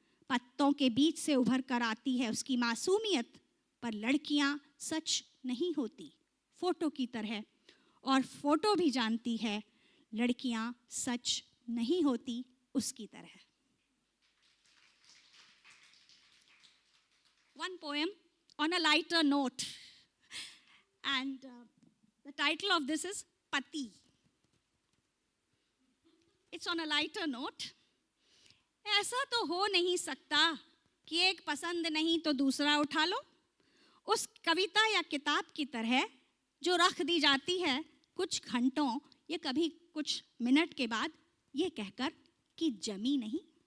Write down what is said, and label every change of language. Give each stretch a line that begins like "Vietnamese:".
Hindi: पत्तों के बीच से उभर कर आती है उसकी मासूमियत, पर लड़कियां सच नहीं होती फोटो की तरह, और फोटो भी जानती है लड़कियां सच नहीं होती उसकी तरह।
English: One poem on a lighter note, and the title of this is Pati. It's on a lighter note.
Hindi: ऐसा तो हो नहीं सकता कि एक पसंद नहीं तो दूसरा उठा लो, उस कविता या किताब की तरह जो रख दी जाती है कुछ घंटों या कभी कुछ मिनट के बाद ये कहकर कि जमी नहीं।